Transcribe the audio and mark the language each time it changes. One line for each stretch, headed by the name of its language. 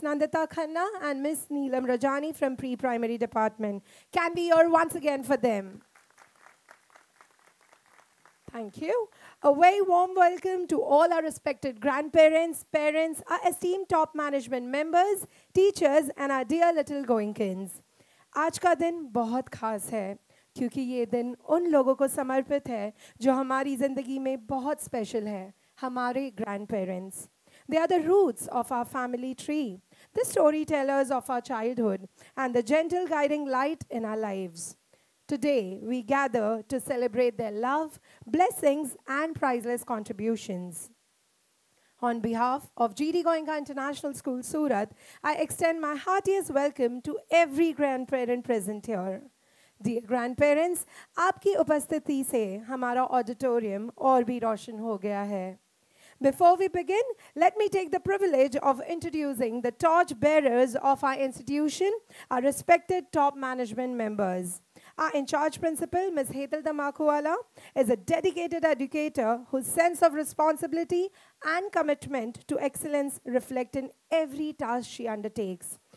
English: Nandita Khanna and Ms. Neelam Rajani from pre-primary department. Can we hear once again for them? Thank you. A very warm welcome to all our respected grandparents, parents, our esteemed top management members, teachers, and our dear little Goenkins.
Hindi: आज का दिन बहुत खास है क्योंकि ये दिन उन लोगों को समर्पित है जो हमारी ज़िंदगी में बहुत स्पेशल है, हमारे grandparents.
English: They are the roots of our family tree, the storytellers of our childhood, and the gentle guiding light in our lives. Today, we gather to celebrate their love, blessings, and priceless contributions. On behalf of GD Goenka International School, Surat, I extend my heartiest welcome to every grandparent present here. Dear grandparents,
Hindi: आपकी उपस्थिति से हमारा auditorium और भी रोशन हो गया है.
English: Before we begin, let me take the privilege of introducing the torch bearers of our institution, our respected top management members. Our in-charge principal, Ms. Hetal Damakuwala, is a dedicated educator whose sense of responsibility and commitment to excellence reflect in every task she undertakes.